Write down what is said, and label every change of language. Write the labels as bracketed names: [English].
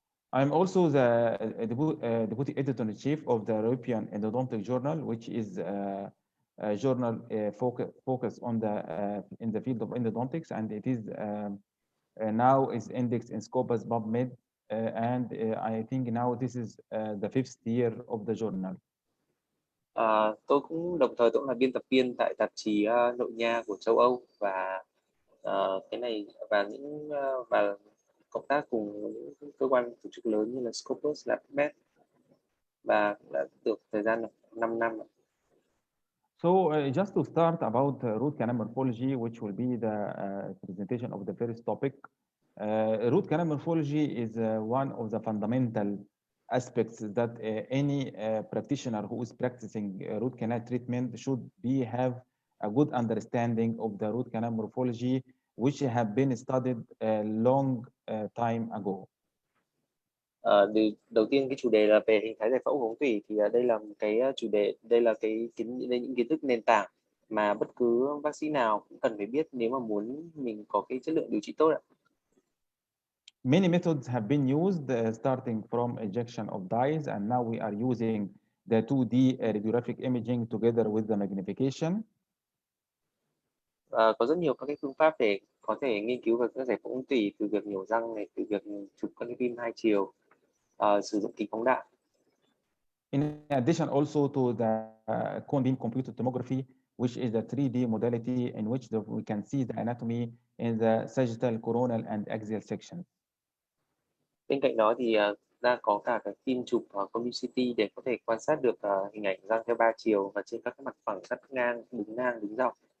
[English] I'm also the deputy editor-in-chief of the European Endodontic Journal, which is a journal focused on in the field of endodontics, and it is now is indexed in Scopus PubMed, and I think now this is the 5th year of the journal. [Vietnamese] Tôi cũng đồng thời cũng là biên tập viên tại tạp chí nội nha của châu Âu, và cái này và và cộng tác cùng những cơ quan tổ chức lớn như là Scopus, là PubMed, và đã được thời gian 5 năm. [English] So just to start about root canal morphology, which will be the presentation of the first topic. Root canal morphology is one of the fundamental aspects that any practitioner who is practicing root canal treatment should have a good understanding of the root canal morphology, which have been studied a long time ago. [Vietnamese] Đầu tiên cái chủ đề là về hình thái giải phẫu của ống tủy, thì đây là cái chủ đề, đây là những kiến thức nền tảng mà bất cứ bác sĩ nào cũng cần phải biết nếu mà muốn mình có cái chất lượng điều trị tốt ạ. [English] Many methods have been used, starting from ejection of dyes, and now we are using the 2D radiographic imaging together with the magnification. [Vietnamese] Có rất nhiều các cái phương pháp để có thể nghiên cứu về các giải phẫu ung tủy, từ việc nhổ răng này, từ việc chụp các cái phim hai chiều, sử dụng kính phóng đại. [English] In addition also to the cone beam computed tomography, which is a 3D modality in which we can see the anatomy in the sagittal, coronal, and axial sections. [Vietnamese] Bên cạnh đó thì đã có cả cái phim chụp cone beam CT để có thể quan sát được hình ảnh răng theo 3 chiều và trên các cái mặt phẳng, cắt ngang, đứng dọc.